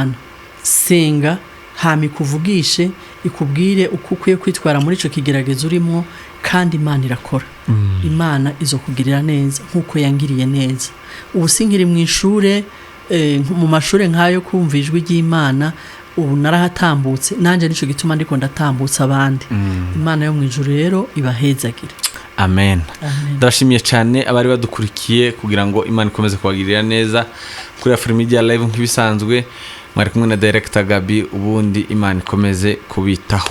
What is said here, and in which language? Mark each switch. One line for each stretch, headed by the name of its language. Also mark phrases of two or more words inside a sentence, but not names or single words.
Rundi: Egera Imana, senga, hama ikuvugishe ikubwire uko ukwiye kwitwara muri ico kigeragezo urimo, kandi Imana irakora. Imana izokugirira neza nkuko yangiriye neza. Ubu sinkiri mu ishure, mu mashure nkayo kumva ijwi ry'Imana, ubu narahatambutse, nanje nico gituma ndiko ndatambutsa abandi. Imana yo mu ijuru rero ibahezagire. Amen.
Kinyarwanda: Ndashimiye cyane abari badukurikiye kugira ngo Imana ikomeze kubagirira neza kuri Africa Media Live nk'ibisanzwe. Mwari kumwe na Director Gabi, ubundi Imana ikomeze kubitaho.